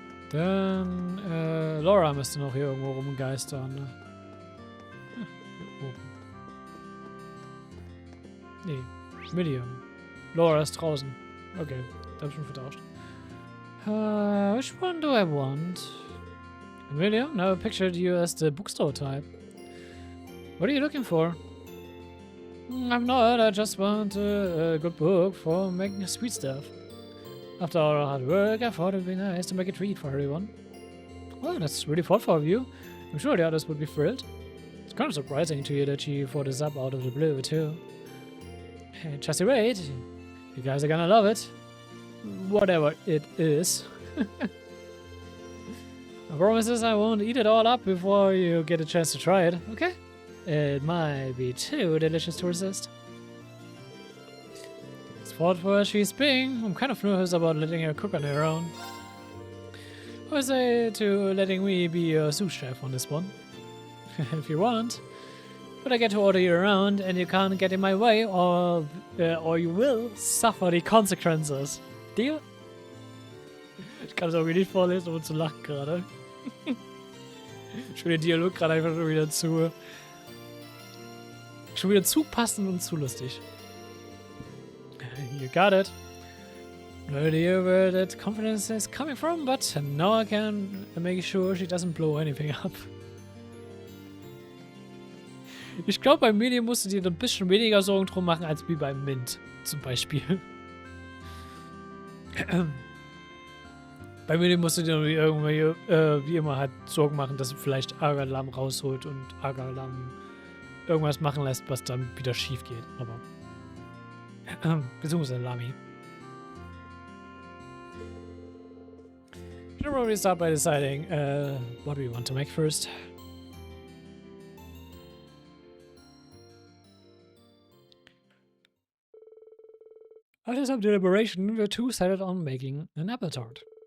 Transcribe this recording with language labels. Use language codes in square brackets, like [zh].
[de] Dann, Laura müsste noch hier irgendwo rumgeistern, ne? Hier oben. Nee, Medium. Laura ist draußen. Okay, da hab ich schon vertauscht. [en] Which one do I want? William, now I pictured you as the bookstore type. What are you looking for? I'm not, I just want a good book for making sweet stuff. After all our hard work, I thought it'd be nice to make a treat for everyone. Well, that's really thoughtful of you. I'm sure the others would be thrilled. It's kind of surprising to hear that she thought this up out of the blue, too. Just you wait. You guys are gonna love it. Whatever it is. My promise is I won't eat it all up before you get a chance to try it, okay? It might be too delicious to resist. As thoughtful as she's being, I'm kind of nervous about letting her cook on her own. I would say to letting me be a sous chef on this one. If you want. But I get to order you around and you can't get in my way or you will suffer the consequences. Deal? [de] Ich kann es auch nicht vorlesen, um zu lachen gerade. Ich finde den Dialog gerade einfach schon wieder zu passend und zu lustig. [en] You got it. No idea where that confidence is coming from, but now I can make sure she doesn't blow anything up. [de] Ich glaube, beim Medium musst du dir ein bisschen weniger Sorgen drum machen, als wie beim Mint zum Beispiel. Bei Medium musst du dir irgendwie, wie immer, halt Sorgen machen, dass du vielleicht Ärgerlamm rausholt und Ärgerlamm irgendwas machen lässt, was dann wieder schief geht. Aber beziehungsweise Lami. [en] We should probably start by deciding what we want to make first. After some deliberation, the two settled on making an apple tart.